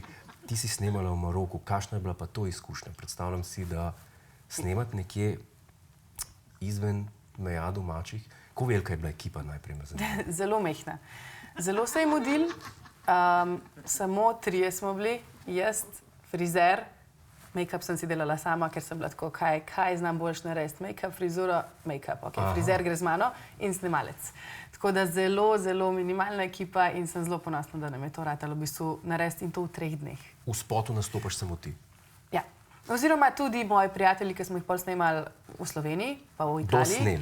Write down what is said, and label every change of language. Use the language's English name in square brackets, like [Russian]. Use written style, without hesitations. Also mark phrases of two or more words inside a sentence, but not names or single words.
[Slovenian] Ti si snemala v Maroku, kakšna je bila pa to izkušnja? Predstavljam si, da snemati nekje izven meja domačih. Kako velika je bila ekipa najprej? Zelo mehna. Zelo se je mudil, samo 3 smo bili, jaz, frizer, make-up sem si delala sama, ker sem bila tako, kaj znam boljš narediti, make-up, frizuro, make-up, ok, frizer gre z mano in snemalec. Tako da zelo, zelo minimalna ekipa in sem zelo ponosna, da nam je to ratalo v bistvu narediti in to v 3 dneh. V spotu nastopaš samo ti? Ja. Oziroma tudi moji prijatelji, ki smo jih pol snemali v Sloveniji, pa v Italiji. Dosneli?